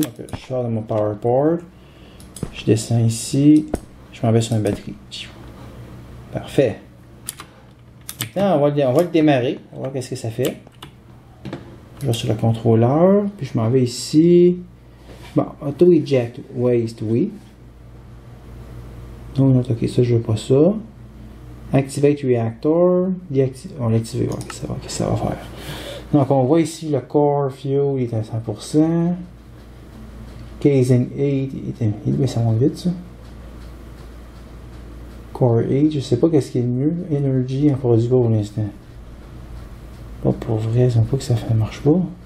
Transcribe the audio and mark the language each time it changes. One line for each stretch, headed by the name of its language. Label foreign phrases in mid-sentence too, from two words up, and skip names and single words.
French: Donc, je sors de mon
English: power port.
French: Je descends ici. Je m'en vais sur une batterie. Parfait. Maintenant, on va le démarrer. On va voir qu'est-ce que ça fait. Je vais sur le contrôleur. Puis je m'en vais ici. Bon,
English: auto eject waste,
French: oui. Non, ok, ça, je veux pas ça.
English: Activate reactor.
French: On l'a activé, ouais, qu'est-ce que ça va faire. Donc, on voit ici le
English: core fuel,
French: il est à 100%. Casing 8, mais ça monte vite, ça. Core 8, je sais pas qu'est-ce qui est le mieux. Energy, on produit pas pour l'instant. Pas pour vrai, c'est pas que ça marche pas.